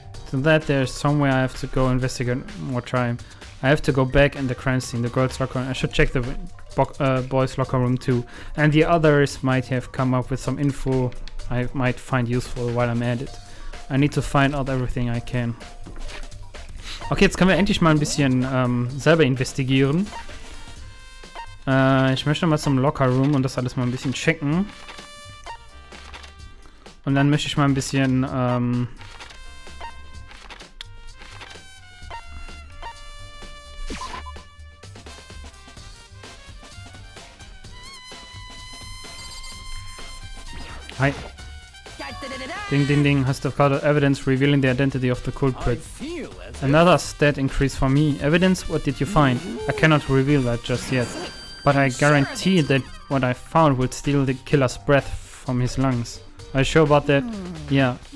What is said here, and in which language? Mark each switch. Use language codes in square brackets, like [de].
[en] To that, there's somewhere I have to go investigate more time. I have to go back in the crime scene, the girls' locker room. I should check the boys' locker room too. And the others might have come up with some info I might find useful while I'm at it. I need to find out everything I can. [de] Okay, jetzt können wir endlich mal ein bisschen selber investigieren. Ich möchte mal zum Locker Room und das alles mal ein bisschen checken. Und dann möchte ich mal ein bisschen Hi. [en] Ding ding ding, has discovered evidence revealing the identity of the culprit. Another stat increase for me. Evidence? What did you find? I cannot reveal that just yet. But I guarantee that what I found will steal the killer's breath from his lungs. Are you sure about that? Yeah.